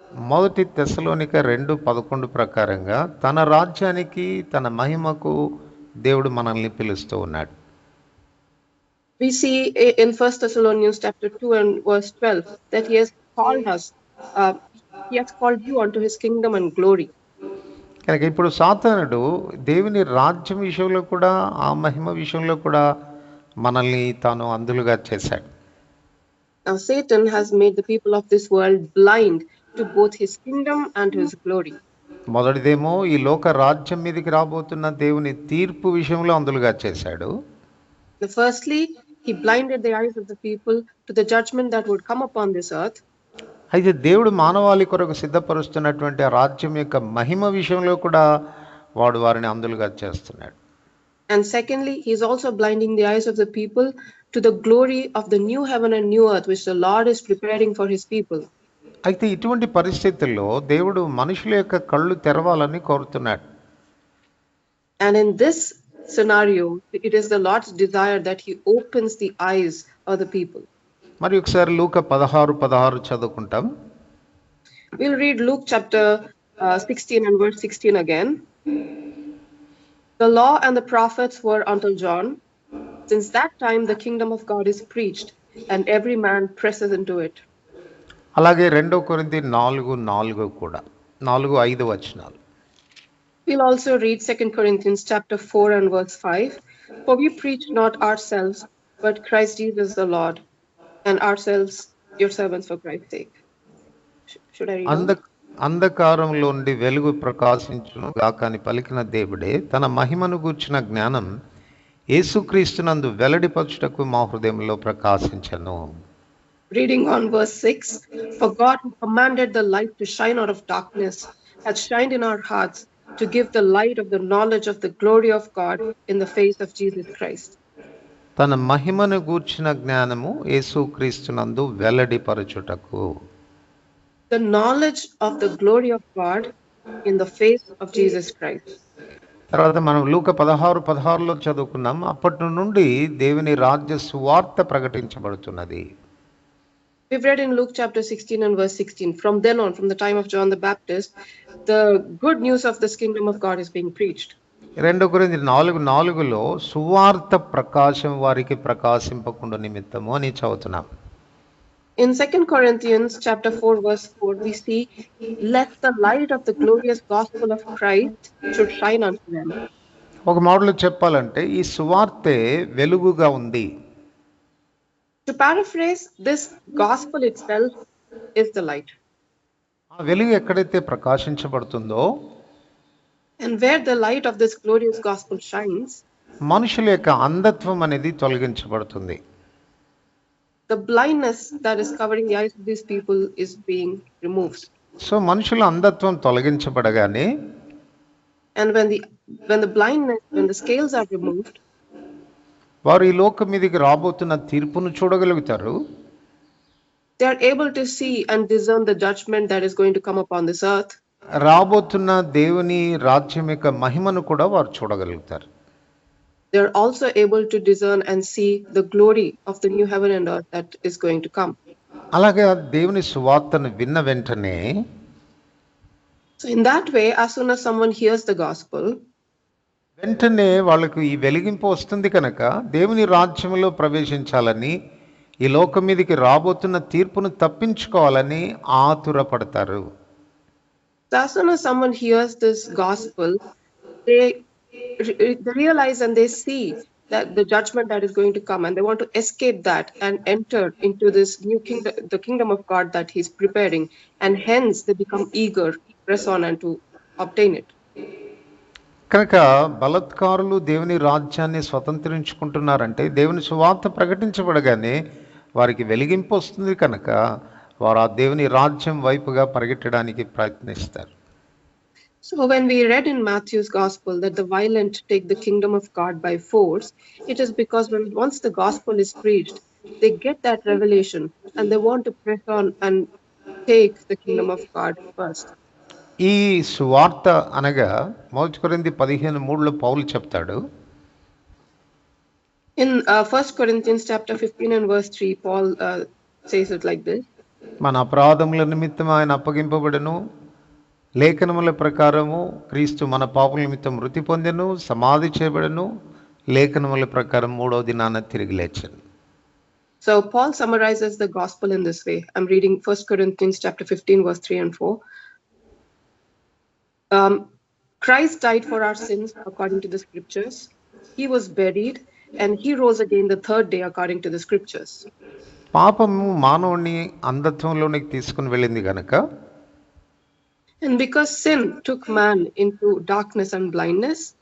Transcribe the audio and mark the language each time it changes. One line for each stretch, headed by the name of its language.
Telugu: మొదటి తెస్సలోనిక 2:11 ప్రకారంగా తన రాజ్యానికి తన మహిమకు దేవుడు మనల్ని పిలుస్తూ ఉన్నాడు.
English: We see in 1 Thessalonians chapter 2 and verse 12 that he has called us, he has called you unto his kingdom and glory.
Telugu: కనుక ఇప్పుడు సాతానుడు దేవుని రాజ్యం విషయంలో కూడా ఆ మహిమ విషయంలో కూడా మనల్ని తాను అందులుగా చేశాడు.
English: Now Satan has made the people of this world blind to both his kingdom and his glory.
Telugu: మొదటిదేమో ఈ లోక రాజ్యం మీదకి రాబోతున్న దేవుని తీర్పు విషయంలో అందులుగా చేశాడు.
English: Firstly, he blinded the eyes of the people to the judgment that would come upon this earth.
Telugu: అయితే దేవుడు మానవాళి కొరకు సిద్ధపరుస్తున్నటువంటి ఆ రాజ్యం యొక్క మహిమ విషయంలో కూడా వాడు వారిని అందులుగా చేస్తున్నాడు.
English: And secondly, he is also blinding the eyes of the people to the glory of the new heaven and new earth which the Lord is preparing for his people.
Telugu: అయితే ఇటువంటి పరిస్థితుల్లో దేవుడు మనుషుల యొక్క కళ్ళు తెరవాలని కోరుతున్నాడు.
English: And in this scenario, it is the Lord's desire that he opens the eyes of the people.
Telugu: మరి ఒకసారి లూకా 16:16 చదువుకుంటాం.
English: We'll read Luke chapter 16 and verse 16 again. The law and the prophets were until John. Since that time the kingdom of God is preached, and every man presses into it.
Telugu: అలాగే 2 కొరింథీ 4:4 కూడా 4-5 వచనాలు.
English: We'll also read 2 Corinthians chapter 4 and verse 5. For we preach not ourselves, but Christ Jesus the Lord, and ourselves your servants for Christ's sake. Should I read on?
Telugu: అంధకారంలో నుండి వెలుగు ప్రకాశించును గాక అని పలికిన దేవుడే తన మహిమను గూర్చిన జ్ఞానం యేసుక్రీస్తునందు వెల్లడిపరచుటకు మా హృదయంలో ప్రకాశించెను.
English: Reading on verse 6. For God who commanded the light to shine out of darkness has shined in our hearts to give the light of the knowledge of the glory of God in the face of Jesus Christ.
Telugu: తన మహిమను గూర్చిన జ్ఞానము యేసుక్రీస్తునందు వెల్లడిపరచుటకు.
English: The knowledge of the glory of God in the face of Jesus Christ.
Telugu: తర్వాత మనం లూకా 16:16 చదువుకున్నాం. అప్పటి నుండి దేవుని రాజ్య సువార్త ప్రకటించబడుతున్నది.
English: We've read in Luke chapter 16 and verse 16. From then on, from the time of John the Baptist, the good news of this kingdom of God is being preached.
Telugu: 2 కొరింథీ 4:4 సువార్త ప్రకాశం వారికి ప్రకాశింపకుండా నిమిత్తము అని చదువుతున్నాం.
English: In 2 Corinthians chapter 4 verse 4, we see, let the light of the glorious gospel of Christ should shine unto them.
Telugu: ఒక మాటలో చెప్పాలంటే ఈ సువార్తే వెలుగుగా ఉంది.
English: To paraphrase, this gospel itself is the light.
Telugu: ఆ వెలుగు ఎక్కడైతే ప్రకాశించబడుతుందో,
English: and where the light of this glorious gospel shines,
Telugu: మనుషుల యొక్క అంధత్వం అనేది తొలగించబడుతుంది.
English: The blindness that is covering the eyes of these people is being removed.
Telugu: So మనుషుల అంధత్వం తొలగించబడగానే,
English: and when the scales are removed,
Telugu: వారు ఈ లోకం మీదకి రాబోతున్న తీర్పును చూడగలుగుతారు.
English: they are able to see and discern the judgment that is going to come upon this earth.
Telugu: రాబోతున్న దేవుని రాజ్యం యొక్క మహిమను కూడా వారు చూడగలుగుతారు.
English: They are also able to discern and see the glory of the new heaven and earth that is going to come.
Telugu: అలాగే దేవుని సువార్తను విన్న వెంటనే,
English: so in that way, as soon as someone hears the gospel,
Telugu: వెంటనే వాళ్ళకు ఈ వెలిగింపు వస్తుంది కనుక దేవుని రాజ్యంలో ప్రవేశించాలని, ఈ లోకం మీదకి రాబోతున్న తీర్పును తప్పించుకోవాలని ఆతురపడతారు.
English: So as soon as someone hears this gospel, they realize and they see that the judgment that is going to come, and they want to escape that and enter into this new kingdom, the kingdom of God that he's preparing, and hence they become eager, press on and to obtain it.
Telugu: కనుక బలత్కారులు దేవుని రాజ్యాన్ని స్వతంత్రించుకుంటున్నారంటే దేవుని సువార్త ప్రకటించబడగానే వారికి వెలిగింపు వస్తుంది కనుక వారు ఆ దేవుని రాజ్యం వైపుగా పరిగెట్టడానికి ప్రయత్నిస్తారు.
English: So when we read in Matthew's gospel that the violent take the kingdom of God by force, it is because once the gospel is preached, they get that revelation and they want to press on and take the kingdom of God first.
Telugu: ఈ సువార్త అనగా మొదటి కొరింథీ 15:3లో పౌలు చెప్తాడు,
English: In 1 Corinthians chapter 15 and verse 3, Paul says it like this.
Telugu: మన అపరాధముల నిమిత్తం ఆయన అప్పగింపబడెను, లేఖనముల ప్రకారము క్రీస్తు మన పాపముల నిమిత్తం మృతి పొందెను, సమాధి చేయబడెను, లేఖనముల ప్రకారం మూడవ దినాన తిరిగి లేచెను.
English: So Paul summarizes the gospel in this way. I'm reading 1 Corinthians chapter 15 verse 3 and 4. Christ died for our sins according to the scriptures. He was buried and he rose again the third day according to the scriptures.
Telugu: పాపము మానవుని అంధత్వంలోనికి తీసుకుని వెళ్ళింది గనక,
English: And because sin took man into darkness and blindness,